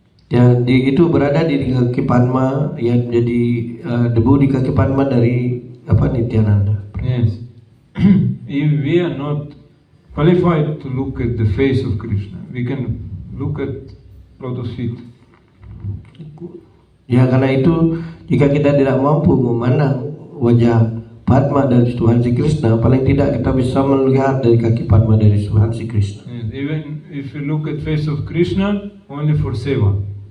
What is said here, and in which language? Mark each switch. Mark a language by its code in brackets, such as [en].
[id] Ya itu berada di kaki Padma, ya menjadi debu di kaki Padma dari Nityananda. [en] Yes. If we are not qualified to look at the face of Krishna, we can look at lotus feet. [id] Ya karena itu jika kita tidak mampu memandang wajah Padma dari Tuhan Sri Krishna, paling tidak kita bisa melihat dari kaki Padma dari Tuhan Sri Krishna. [en] Yes. Even if we look at face of Krishna only for seva.